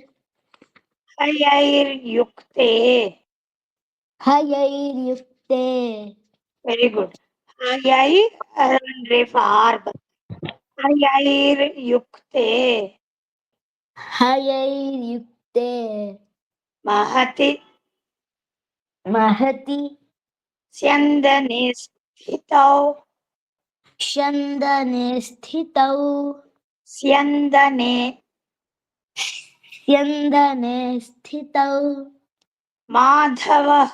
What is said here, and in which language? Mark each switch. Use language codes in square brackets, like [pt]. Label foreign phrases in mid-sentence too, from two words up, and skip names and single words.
[sa] ಹಯೈರ್ಯುಕ್ತೆ. ಹಯೈರ್ಯುಕ್ತೆ. [en] very good. [sa] ಹಯೈ ರೇಫಾರ್ ಹಯೈರ್ಯುಕ್ತೆ ಹಯೈರ್ಯುಕ್ತೆ ಮಹತಿ ಮಹತಿ ಸ್ಯಂದನೆ ಸ್ಥಿತೌ ಸ್ಯಂದನೆ ಸ್ಥಿತೌ ಸ್ಯಂದನೆ ಸ್ಯಂದನೆ ಸ್ಥಿತೌ ಮಾಧವ.